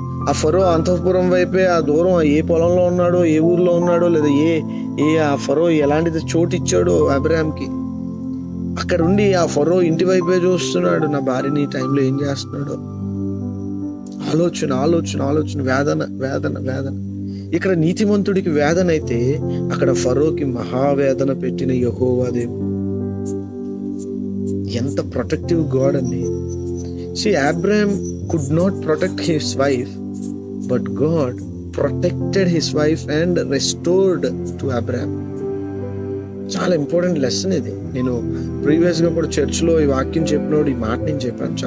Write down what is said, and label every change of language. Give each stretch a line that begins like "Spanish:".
Telugu: ఆ ఫరో అంతఃపురం వైపే, ఆ దూరం ఏ పొలంలో ఉన్నాడో, ఏ ఊర్లో ఉన్నాడో, లేదా ఆ ఫరో ఎలాంటిది చోటు ఇచ్చాడో అబ్రహాంకి, అక్కడ ఉండి ఆ ఫరో ఇంటి వైపే చూస్తున్నాడు. నా భార్యని ఈ టైంలో ఏం చేస్తున్నాడో ఆలోచన, వేదన. ఇక్కడ నీతిమంతుడికి వేదన అయితే, అక్కడ ఫరోకి మహావేదన పెట్టిన యెహోవా దేవుడు. ఎంత ప్రొటెక్టివ్ గాడ్ అండి.
English: Abraham could not protect his wife, but God protected his wife and restored to Abraham.
Telugu: చాలా ఇంపార్టెంట్ లెసన్ ఇది. నేను ప్రీవియస్ గా కూడా చర్చ్లో ఈ వాక్యం చెప్పినప్పుడు ఈ మాట నేను చెప్పాను.